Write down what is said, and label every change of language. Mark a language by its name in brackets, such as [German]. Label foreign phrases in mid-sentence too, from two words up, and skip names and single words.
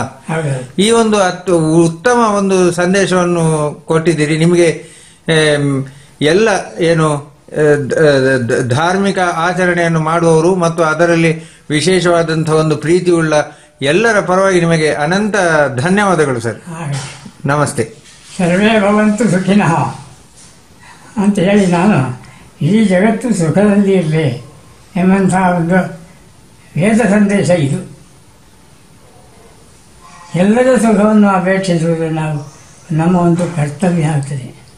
[Kannada] ಈ ಒಂದು ಉತ್ತಮ ಒಂದು ಸಂದೇಶವನ್ನು ಕೊಟ್ಟಿದ್ದೀರಿ. ನಿಮಗೆ ಎಲ್ಲ ಏನು ಧಾರ್ಮಿಕ ಆಚರಣೆಯನ್ನು ಮಾಡುವವರು ಮತ್ತು ಅದರಲ್ಲಿ ವಿಶೇಷವಾದಂತಹ ಒಂದು ಪ್ರೀತಿಯುಳ್ಳ ಎಲ್ಲರ ಪರವಾಗಿ ನಿಮಗೆ ಅನಂತ ಧನ್ಯವಾದಗಳು ಸರ್. ನಮಸ್ತೆ. [Sanskrit] ಸರ್ವೇ ಭವಂತು ಸುಖಿನಃ [Kannada] ಅಂತ ಹೇಳಿ ನಾನು ಈ ಜಗತ್ತು ಸುಖದಲ್ಲಿ ಇರಲಿ ಎಂಬಂಥ ಒಂದು ವೇದ ಸಂದೇಶ ಇದು. ಎಲ್ಲರ ಸುಖವನ್ನು ಅಪೇಕ್ಷಿಸುವುದು ನಮ್ಮ ಒಂದು ಕರ್ತವ್ಯ ಆಗ್ತದೆ.